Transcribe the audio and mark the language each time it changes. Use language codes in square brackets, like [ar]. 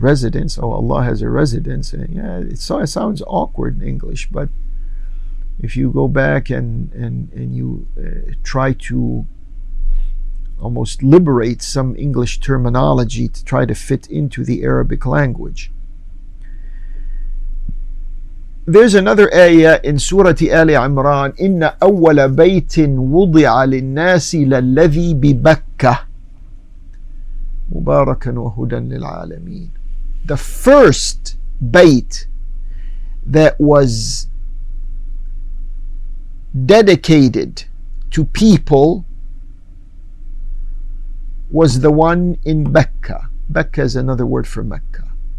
[en] Residence, oh, Allah has a residence. And yeah, it sounds awkward in English, but if you go back and you try to almost liberate some English terminology to try to fit into the Arabic language. There's another ayah in Surah Ali Imran, [ar] إِنَّ أَوَّلَ بَيْتٍ وُضِعَ لِلنَّاسِ لَلَّذِي بِبَكَّةٍ مُبَارَكًا وَهُدًى لِلْعَالَمِينَ. [en] The first Bayt that was dedicated to people was the one in Mecca. Mecca is another word for Mecca.